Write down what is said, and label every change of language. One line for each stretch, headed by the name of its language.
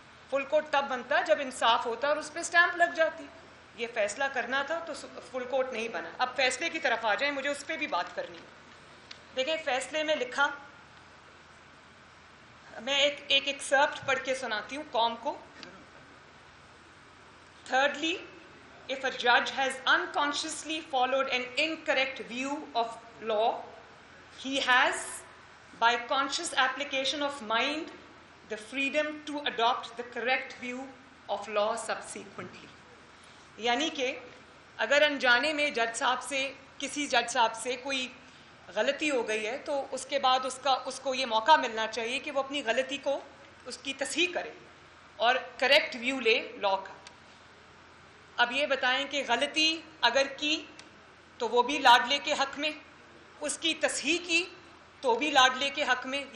Urdu: Full court تب بنتا جب انصاف ہوتا اور اس پہ اسٹیمپ لگ جاتی. یہ فیصلہ کرنا تھا تو فل کورٹ نہیں بنا. اب فیصلے کی طرف آ جائیں، مجھے اس پہ بھی بات کرنی ہے. دیکھیں فیصلے میں لکھا، میں ایک ایکسرپٹ پڑھ کے سناتی ہوں قوم کو.
English: Thirdly, if a judge has unconsciously followed an incorrect view of law, he has, by conscious application of mind, the freedom to adopt the correct view of law subsequently.
Urdu: یعنی کہ اگر انجانے میں کسی جج صاحب سے کوئی غلطی ہو گئی ہے تو اس کے بعد اس کو یہ موقع ملنا چاہیے کہ وہ اپنی غلطی کو اس کی تصحیح کرے اور کریکٹ ویو لے لا کا. اب یہ بتائیں کہ غلطی اگر کی تو وہ بھی لاڈلے کے حق میں، اس کی تصحیح کی تو بھی لاڈلے کے حق میں.